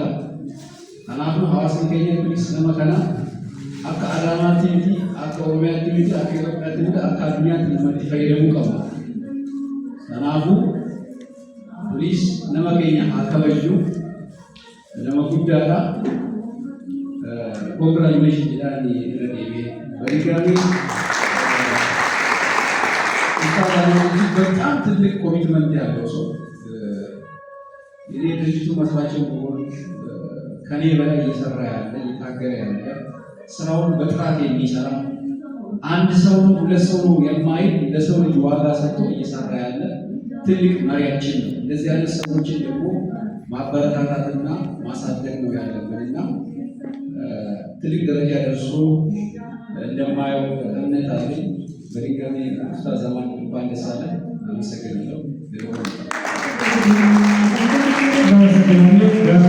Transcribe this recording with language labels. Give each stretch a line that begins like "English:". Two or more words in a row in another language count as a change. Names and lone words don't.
Oromo: Kanaafuu hawaasni keenya kunis nama kana akka Adaamaatti miti, akka Oromiyaatti miti, akka Itoophiyaatti miti, akka addunyaatti nama itti fayyadamuu qaba. Kanaafuu kunis nama keenya haa kabajnu, nama guddaadha. Congratulations jedhanii irra deebi'ee
Amharic: በድጋሚ በጣም ትልቅ ኮሚትመንት ያለው ሰው የድርጅቱ መስራችን መሆን ከኔ በላይ እየሰራ ያለ እየታገለ ያለ ስራውን በጥራት የሚሰራ አንድ ሰው ነው ሁለት ሰው ነው የማይል ለሰው ልጅ ዋጋ ሰጥቶ እየሰራ ያለ ትልቅ መሪያችን ነው። እንደዚህ አይነት ሰዎችን ደግሞ ማበረታታትና ማሳደግ ነው ያለብንና ትልቅ ደረጃ ደርሶ እንደማየው እምነት አለኝ። በድጋሚ ኡስታዝ ሀማን እንኳን ደስ አለን። አመሰግናለሁ።